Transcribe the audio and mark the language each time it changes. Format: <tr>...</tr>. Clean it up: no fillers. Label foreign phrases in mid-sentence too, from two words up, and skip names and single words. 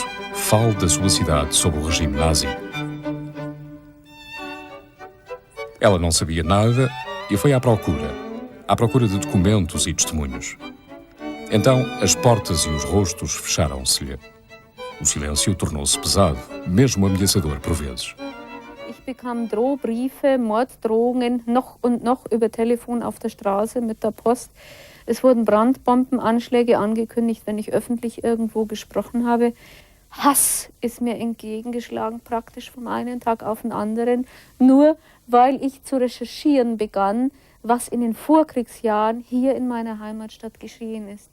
<pt>Fale da sua cidade sob o regime nazi. Ela não sabia nada e foi à procura de documentos e testemunhos. Então, as portas e os rostos fecharam-se-lhe. O silêncio tornou-se pesado, mesmo ameaçador por vezes.</pt> <de>Ich bekam Drohbriefe, Morddrohungen, noch und noch über Telefon auf der Straße mit der Post. Es wurden Brandbombenanschläge angekündigt, wenn ich öffentlich irgendwo gesprochen habe. Hass ist mir entgegengeschlagen, praktisch vom einen Tag auf den anderen, nur weil ich zu recherchieren begann, was in den Vorkriegsjahren hier in meiner Heimatstadt geschehen ist.</de>